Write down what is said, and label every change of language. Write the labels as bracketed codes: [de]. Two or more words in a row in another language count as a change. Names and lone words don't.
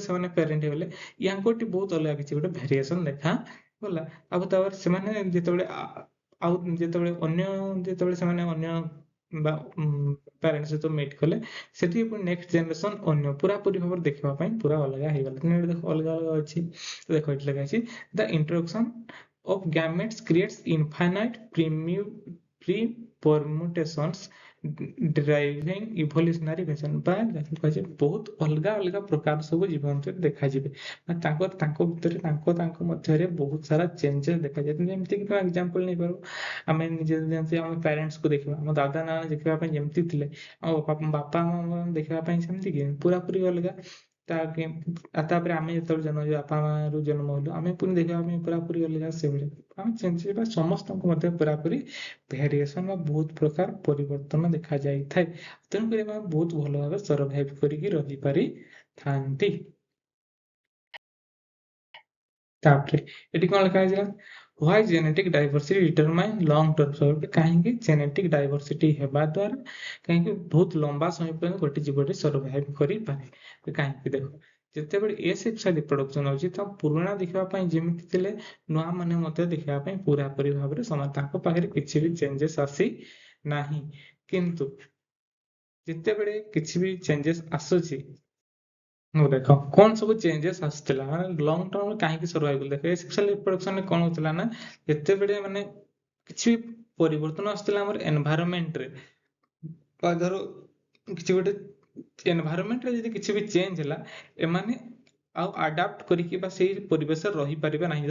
[or] ସେମାନେ ପ୍ୟାରେଣ୍ଟ ହେଇଗଲେ ୟାଙ୍କଠି ବହୁତ ଅଲଗା କିଛି ଗୋଟେ ଭେରିଏସନ ଦେଖା ଗଲା ଆଉ ତାପରେ ସେମାନେ ଆଉ ଯେତେବେଳେ ସେମାନେ ଅନ୍ୟ ବା ପ୍ୟାରେଣ୍ଟ ସହିତ ମିଟ୍ କଲେ ସେଠି ପୁଣି [en] next generation [or] ଅନ୍ୟ ପୁରାପୁରି ଭାବରେ ଦେଖିବା ପାଇଁ ପୁରା ଅଲଗା ହେଇଗଲା ତେଣୁ ଏଠି ଦେଖ ଅଲଗା ଅଲଗା ଅଛି ଦେଖ ଏଠି ଲେଖା ଅଛି [en] the introduction of gametes creates infinite pre-permutations driving evolutionary version [or] ବା ଯାହାକୁ କୁହାଯାଏ ବହୁତ ଅଲଗା ଅଲଗା ପ୍ରକାର ସବୁ ଜୀବ ଭିତରେ ଦେଖାଯିବେ ତାଙ୍କ ଭିତରେ ତାଙ୍କ ମଧ୍ୟରେ ବହୁତ ସାରା ଚେଞ୍ଜେସ୍ ଦେଖାଯାଏ ଯେମିତିକି ତୁମେ ଏକ୍ସାମ୍ପଲ ନେଇପାରିବ ଆମେ ନିଜେ ଯେମିତି ଆମ ପ୍ୟାରେଣ୍ଟସକୁ ଦେଖିବା ଆମ ଦାଦା ନାନା ଦେଖିବା ପାଇଁ ଯେମିତି ଥିଲେ ଆମ ବାପା ମା ଦେଖିବା ପାଇଁ ସେମିତି କି ପୁରାପୁରି ଅଲଗା ତାପରେ ଆମେ ଯେତେବେଳେ ଜନ୍ମ ହେଲୁ ବାପା ମାରୁ ଜନ୍ମ ହେଲୁ ଆମେ ପୁଣି ଦେଖିବା ପାଇଁ ପୁରାପୁରି ଅଲଗା ସେଭଳି ଆମେ ଚେଞ୍ଜ ହେବା ସମସ୍ତଙ୍କ ମଧ୍ୟ ପୁରାପୁରି ଭେରିଏସନ ବା ବହୁତ ପ୍ରକାର ପରିବର୍ତ୍ତନ ଦେଖାଯାଇଥାଏ ତେଣୁକରି ଆମେ ବହୁତ ଭଲ ଭାବେ ସର୍ଭାଇଭ କରିକି ରହିପାରିଥାନ୍ତି ତାପରେ ଏଠି କ'ଣ ଲେଖା ହେଇଛି [en] Why genetic diversity determine long term survival? [or] କାହିଁକି [en] genetic diversity [or] ହେବା ଦ୍ୱାରା କାହିଁକି ବହୁତ ଲମ୍ବା ସମୟ ପର୍ଯ୍ୟନ୍ତ ଗୋଟେ ଜୀବଟି survive କରିପାରେ। କାହିଁକି ଦେଖ, ଯେତେବେଳେ [en] asexual reproduction [or] ହଉଛି ତ ପୁରୁଣା ଦେଖିବା ପାଇଁ ଯେମିତି ଥିଲେ ନୂଆ ମାନେ ମଧ୍ୟ ଦେଖିବା ପାଇଁ ପୁରାପୁରି ଭାବରେ ସମାନ, ତାଙ୍କ ପାଖରେ କିଛି ବି ଚେଞ୍ଜେସ୍ ଆସି ନାହିଁ। କିନ୍ତୁ ଯେତେବେଳେ କିଛି ବି ଚେଞ୍ଜେସ୍ ଆସୁଛି, ଦେଖ କଣ ସବୁ ଚେଞ୍ଜେସ୍ ଆସୁଥିଲା, ମାନେ [en] long term [or] କାହିଁକି ସର୍ଭାଇଭ କଲେ, ଦେଖ [en] sexual reproduction [or] କଣ ହଉଥିଲା ନା, ଯେତେବେଳେ ମାନେ କିଛି ପରିବର୍ତ୍ତନ ଆସୁଥିଲା ଆମର ଏନଭାୟରନମେଣ୍ଟରେ, ବା ଧର କିଛି ଗୋଟେ ଏନଭାୟରନମେଣ୍ଟରେ ଯଦି କିଛି ବି ଚେଞ୍ଜ ହେଲା, ଏମାନେ ଆଉ ଆଡାପ୍ଟ କରିକି ବା ସେଇ ପରିବେଶରେ ରହିପାରିବେ ନାହିଁ।